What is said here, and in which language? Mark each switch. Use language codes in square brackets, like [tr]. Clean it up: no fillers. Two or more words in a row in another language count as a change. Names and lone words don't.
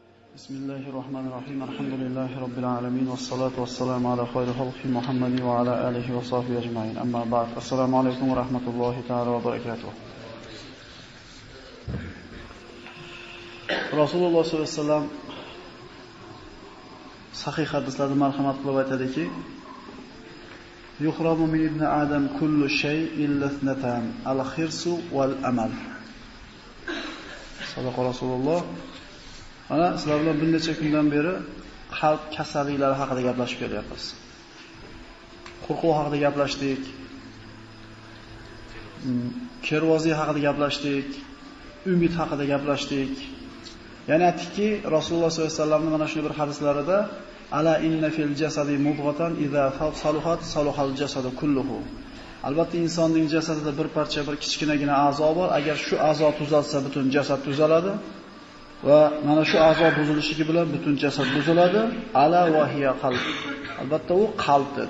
[ar] بسم الله الرحمن الرحيم. الحمد لله رب العالمين والصلاة والسلام على خير الخلق محمد وعلى آله وصحبه أجمعين. أما بعد. [uz] Assalomu alaykum va rahmatullohi ta'ala va barakatuh. Rasululloh sollallohu alayhi vasallam sahih hadislarda marhamat qilib aytadiki, [ar] يهرم من ابن آدم كل شيء إلا اثنتان، الحرص والأمل. صدق رسول الله. [uz] Mana sizlar bilan bir necha kundan beri qalb kasalliklari haqida gaplashib kelyapmiz. Qo'rquv haqida gaplashdik. Kervozi haqida gaplashdik. Umid haqida gaplashdik. Ya'ni aytdikki, Rasululloh sollallohu alayhi vasallamning mana shunday bir hadislarida [ar] ألا إن في الجسد مضغة إذا صلحت صلح الجسد كله. [uz] Albatta insonning jasadida bir parcha bir kichkinagina a'zo bor. Agar shu a'zo tuzalsa, butun jasad tuzaladi. Va mana shu a'zo buzilishligi bilan butun jasad buziladi. [ar] ألا وهي القلب. [uz] Albatta u qalb dedi.